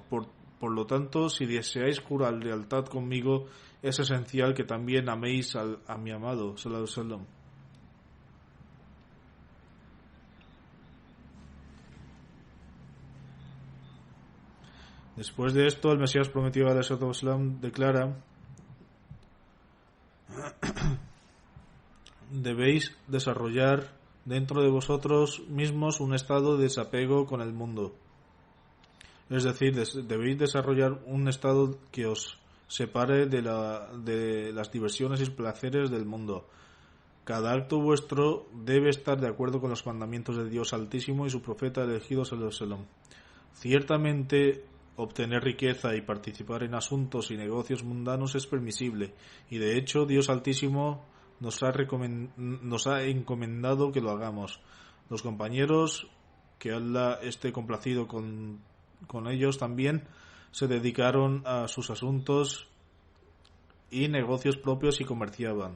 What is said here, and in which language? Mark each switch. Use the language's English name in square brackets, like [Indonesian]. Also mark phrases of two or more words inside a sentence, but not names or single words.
[Spanish] Por lo tanto, si deseáis jurar lealtad conmigo, es esencial que también améis a mi amado [Arabic] صلى الله عليه وسلم. [Spanish] Después de esto, el Mesías prometido [Arabic] عليه وسلم [Spanish] declara: debéis desarrollar dentro de vosotros mismos un estado de desapego con el mundo. Es decir, debéis desarrollar un estado que os separe de las diversiones y placeres del mundo. Cada acto vuestro debe estar de acuerdo con los mandamientos de Dios Altísimo y su profeta elegido [Arabic] صلى الله عليه وسلم. [Spanish] Ciertamente, obtener riqueza y participar en asuntos y negocios mundanos es permisible, y de hecho Dios Altísimo nos ha encomendado que lo hagamos. Los compañeros, que Allah esté complacido con ellos, también se dedicaron a sus asuntos y negocios propios y comerciaban.